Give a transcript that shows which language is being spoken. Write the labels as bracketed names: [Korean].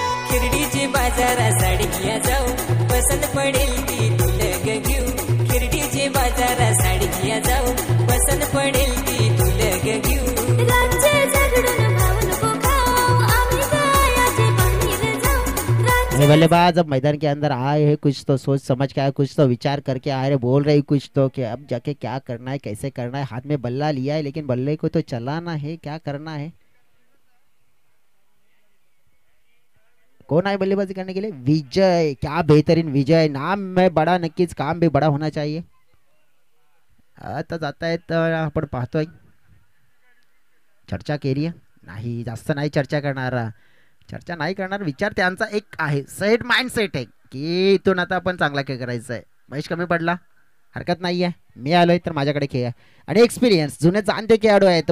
[Marathi] खिरडीची बाजारा साडीया जाऊ पसंत पडेल ती तुला घेऊ. खिरडीची बाजारा साडीया जाऊ पसंत पडेल ती तुला घेऊ. राज्य झगडून भावून खाऊ आम्ही गायाचे बाहेर जाऊ. [Hindi] बल्लेबाज अब मैदान के अंदर आए हैं. कुछ तो सोच समझ के आए. कुछ तो विचार करके आ रहे. बोल रहे कुछ तो कि अब जाके क्या करना है कैसे करना है. हाथ में बल्ला लिया है लेकिन बल्ले को तो चलाना है. क्या करना है. कौन आए बल्लेबाजी करने के लिए. विजय. क्या बेहतरीन विजय. नाम में बड़ा नक्कीच काम भी बड़ा होना चाहिए. [Marathi] आता जाता है तर आपण पाहतोय. चर्चा केली आहे नाही. जास्त नाही चर्चा करणार. चर्चा नाही करणार. विचार त्यांचा एक आहे. सेट माइंड सेट आहे की इथून आता आपण चांगला खेळ करायचा आहे. महेश कमी पडला हरकत नाही आहे. मी आलोय तर माझ्याकडे खेळ आहे आणि एक्सपिरियन्स जुने जाणते खेळाडू आहेत.